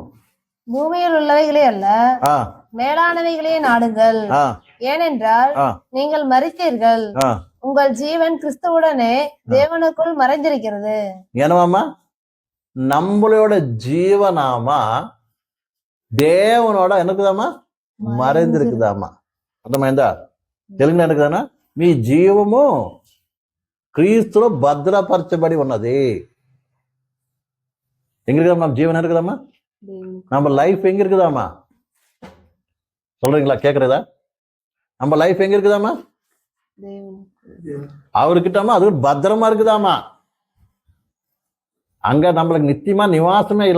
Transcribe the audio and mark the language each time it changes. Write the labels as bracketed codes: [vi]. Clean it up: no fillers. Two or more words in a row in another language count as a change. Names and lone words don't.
[ta] பூமியில் உள்ளவைகளே அல்ல, மேலானவைகளே நாடுங்கள். ஏனென்றால் நீங்கள் மரித்தீர்கள், உங்கள் ஜீவன் கிறிஸ்துவுடனே தேவனுக்குள் மறைந்திருக்கிறது. ஏனவாமா நம்மளோட ஜீவனாமா தேவனோட என்னக்குதாமா மறைந்திருக்குதாமா. [te] అర్థమైందా? తెలుగులో ఎందుకుదానా మీ జీవము క్రీస్తులో భద్రపరచబడి ఉన్నది. [ta] எங்க இருக்குதா நம்ம ஜீவன் இருக்குதாமா? நம்ம லைஃப் எங்க இருக்குதாமா? சொல்றீங்களா? கேக்குறதா? நம்ம லைஃப் எங்க இருக்குதாமா? அவர்கிட்டமா அது பத்திரமா இருக்குதாமா. அங்க நம்மளுக்கு நித்தியமா நிவாசமே இல்ல.